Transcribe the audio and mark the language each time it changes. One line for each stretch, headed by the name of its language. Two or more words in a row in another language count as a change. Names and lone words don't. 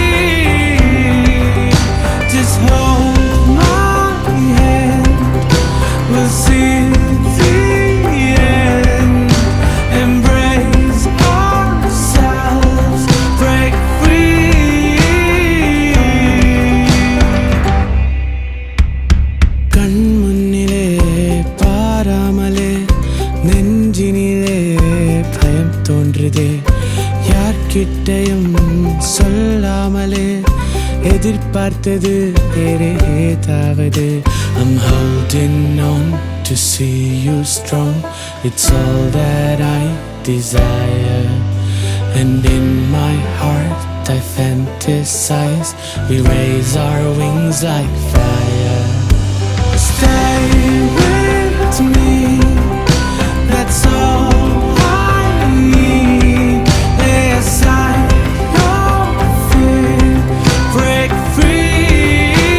English: Just hold my hand We'll see the end Embrace ourselves Break free
Tamil: கண்முன்னிலே பாராமலே நெஞ்சினிலே பயம் തോன்றுதே யார்கிட்டையும் சொல்லாமலே எதிர்பார்த்தது வேறு ஏதாவது I'm
English: holding on to see you strong It's all that I desire And in my heart I fantasize We raise our wings like fire Stay with me That's all I need Lay aside your fear Break free